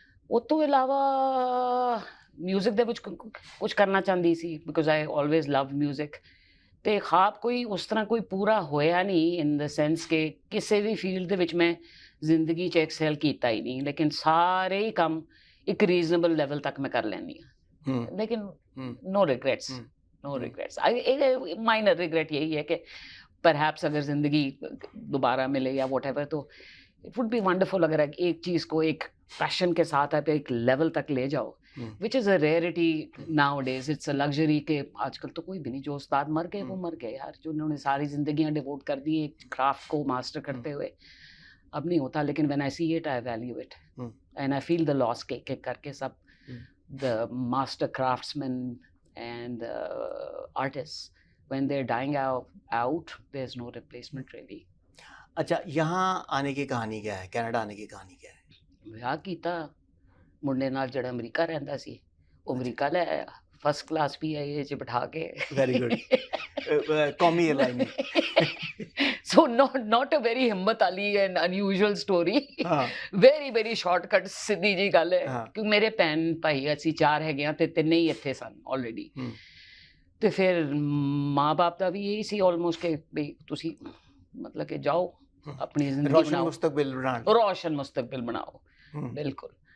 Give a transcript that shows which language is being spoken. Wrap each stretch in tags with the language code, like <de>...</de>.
<pa>ਉਹ ਤੋਂ ਇਲਾਵਾ ਮਿਊਜ਼ਿਕ ਦੇ ਵਿੱਚ ਕੁਝ ਕਰਨਾ ਚਾਹੁੰਦੀ ਸੀ,</pa> <en>Because I always love music.</en> <pa>ਤੇ ਖਾਬ ਕੋਈ ਉਸ ਤਰ੍ਹਾਂ ਕੋਈ ਪੂਰਾ ਹੋਇਆ ਨਹੀਂ,</pa> <en>in the sense</en> <pa>ਕਿ ਕਿਸੇ ਵੀ ਫੀਲਡ ਦੇ ਵਿੱਚ ਮੈਂ ਜ਼ਿੰਦਗੀ 'ਚ ਐਕਸੈਲ ਕੀਤਾ ਹੀ ਨਹੀਂ, ਲੇਕਿਨ ਸਾਰੇ ਹੀ ਕੰਮ ਇੱਕ ਰੀਜ਼ਨੇਬਲ ਲੈਵਲ ਤੱਕ ਮੈਂ ਕਰ ਲੈਂਦੀ ਹਾਂ, ਲੇਕਿਨ</pa> <en>No regrets, no regrets.</en> <hi>Minor regret यही है कि परहैप्स अगर ज़िंदगी दोबारा मिले या वॉट एवर, तो</hi> <en>it would be wonderful</en> <hi>अगर एक चीज़ को एक पैशन के साथ आप एक लेवल तक ले जाओ,</hi> <en>which is a rarity now days, it's a luxury</en> <hi>के आजकल तो कोई भी नहीं, जो उस्ताद मर गए वो मर गए यार, जो उन्होंने सारी जिंदगियां डिवोट कर दी एक क्राफ्ट को मास्टर करते हुए, अब नहीं होता।</hi> <en>लेकिन when I see it I value it and I feel the loss</en> <hi>के एक करके सब</hi> <en>the master craftsmen and artists, when they're dying out, there's no replacement really.</en> <hi>अच्छा, यहाँ आने की कहानी क्या है, कनाडा आने की कहानी क्या है?</hi> <pa>ਵਿਆਹ ਕੀਤਾ ਮੁੰਡੇ ਨਾਲ ਜਿਹੜਾ ਅਮਰੀਕਾ ਰਹਿੰਦਾ ਸੀ, ਉਹ ਅਮਰੀਕਾ ਲੈ ਆਇਆ, ਫਸਟ ਕਲਾਸ PIA 'ਚ ਬਿਠਾ ਕੇ।</pa> <en>Very good.</en> <hi>कौमी airline.</hi> <en>So not a very</en> <pa>ਹਿੰਮਤ ਵਾਲੀ</pa> <en>and unusual story.</en> <hi>हाँ</hi> <en>very very shortcut,</en> <pa>ਸਿੱਧੀ ਜੀ ਗੱਲ ਹੈ। ਹਾਂ। ਕਿ ਮੇਰੇ ਭੈਣ ਭਾਈ ਅਸੀਂ 4 ਹੈਗੇ ਆ ਤੇ 3 ਹੀ ਇੱਥੇ ਸਨ ਆਲਰੇਡੀ। ਤੇ ਫਿਰ ਮਾਂ-ਬਾਪ ਦਾ ਵੀ ਇਹੀ ਸੀ ਆਲਮੋਸਟ ਕਿ ਵੀ ਤੁਸੀਂ ਮਤਲਬ ਕਿ ਜਾਓ ਆਪਣੀ ਜ਼ਿੰਦਗੀ</pa> <hi>रोशन</hi> <pa>ਬਣਾਓ,</pa> <hi>मुस्तकबिल बनान।</hi> <pa>ਰੋਸ਼ਨ ਮੁਸਤਕਬਲ ਬਣਾਓ। ਬਿਲਕੁਲ।</pa>